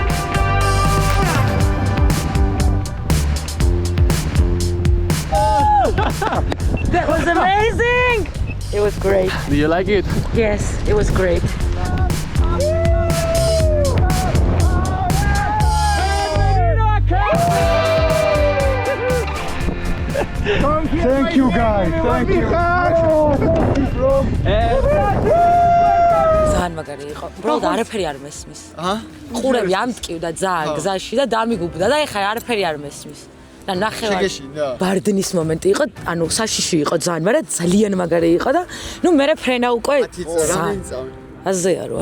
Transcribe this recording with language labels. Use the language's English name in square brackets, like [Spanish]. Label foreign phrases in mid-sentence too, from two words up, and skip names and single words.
[English] That was amazing! It was great. Do you like it? Yes, it was great. Thank you, guys. Thank you. [Georgian] ძალიან მაგარი იყო. უბრალოდ არაფერი არ მესმის. ყურები ამტკივდა ძალიან გზაში და დამიგუბდა და ეხლა არაფერი არ მესმის. და ნახევარ ბარდნის მომენტი იყო, ანუ საშიში იყო ძალიან, მაგრამ ძალიან მაგარი იყო და ნუ მე ფრენა უკვე აზეა რა.